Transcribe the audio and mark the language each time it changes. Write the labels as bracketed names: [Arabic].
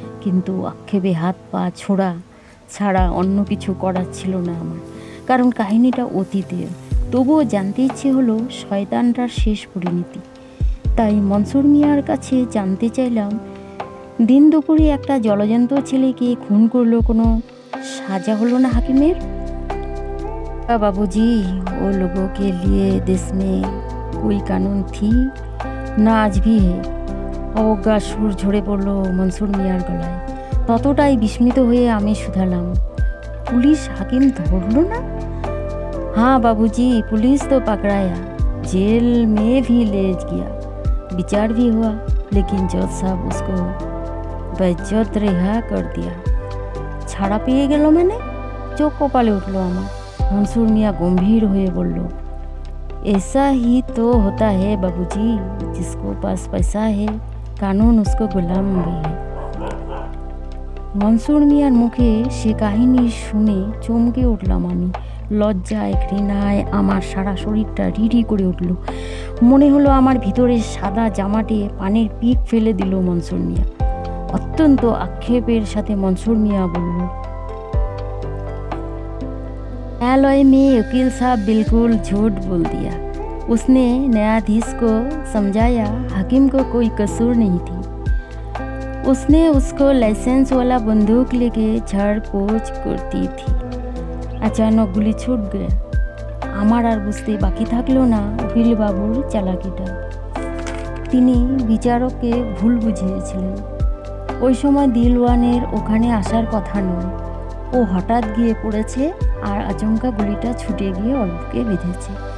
[Bangla] কিন্তু আক্ষেপে হাত পা ছোড়া ছাড়া অন্য কিছু করার ছিল না আমার, কারণ কাহিনীটা অতীতের। তবুও জানতে ইচ্ছে হলো শয়তানটার শেষ পরিণতি। তাই মনসুর মিয়ার কাছে জানতে চাইলাম, দিন দুপুরে একটা জলজন্ত ছেলেকে খুন করলো, কোনো সাজা হলো না হাকিমের? [Hindi] बाबूजी, वो लोगों के लिए देश में कोई कानून थी না, আজ भी है। [Bangla] অবজ্ঞা সুর ঝরে পড়ল মনসুর মিয়ার গলায়। ততটাই বিস্মিত হয়ে আমি শুধালাম, পুলিশ হাকিম ধরল না? [Hindi] हाँ बाबूजी, पुलिस तो पकड़ाया, जेल में भी ले गया, विचार भी हुआ, लेकिन जज साहब उसको बेइज्जत रिहा कर दिया। [Bangla] ছাড়া পেয়ে গেল মানে? চোখ কপালে উঠল আমার। মনসুর মিয়া গম্ভীর হয়ে বলল, [Hindi] ऐसा ही तो होता है बाबूजी, जिसको पास पैसा है कानून उसको गुलाम भी है। [Bangla] মনসুর মিয়ার মুখে সে কাহিনী শুনে চমকে উঠলাম আমি। লজ্জায় ঘৃণায় আমার সারা শরীরটা রিরি করে উঠল। মনে হলো আমার ভিতরে সাদা জামাটে পানির পিক ফেলে দিল মনসুর মিয়া। অত্যন্ত আক্ষেপের সাথে মনসুর মিয়া বলল, [Hindi] न्यायालय में वकील साहब बिल्कुल झूठ बोल दिया। उसने न्यायाधीश को समझाया हाकिम को कोई कसूर नहीं थी। उसने उसको लाइसेंस वाला बंदूक लेके झाड़ पोछ करती थी। अचानक गुली छूट गया। [Bangla] আমার আর বুঝতে বাকি থাকলো না উকিল বাবুর চালাকিটা। তিনি বিচারককে ভুল বুঝিয়েছিলেন। ওই সময় দিলওয়ানের ওখানে আসার কথা নয়। ও হঠাৎ গিয়ে পড়েছে আর আচমকা গুলিটা ছুটে গিয়ে অল্পকে বেঁধেছে।